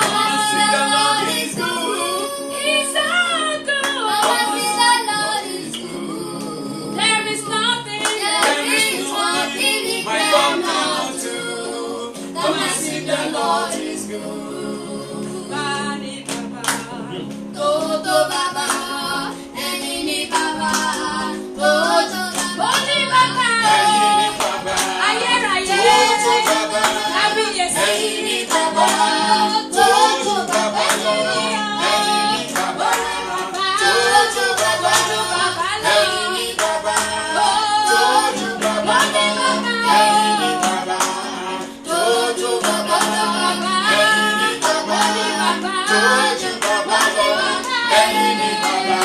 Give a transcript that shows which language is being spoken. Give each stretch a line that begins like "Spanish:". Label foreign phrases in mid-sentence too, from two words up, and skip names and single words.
English: and see the Lord is good. He's so Come and good. see the Lord is good. There is nothing, There is nothing my God cannot do. Come and see the Lord is good.
Yoruba: Bani Baba. Toto Baba, Enini Baba, Toto Baba, Boni Baba. Enini Baba, Ayérayé. Toto Baba, Kábíyèsí. Enini Baba, Toto Baba, Enini Baba, Toto Baba, Enini Baba, Toto Baba, Enini Baba, Toto Baba, Enini Baba, Toto Baba, Enini Baba,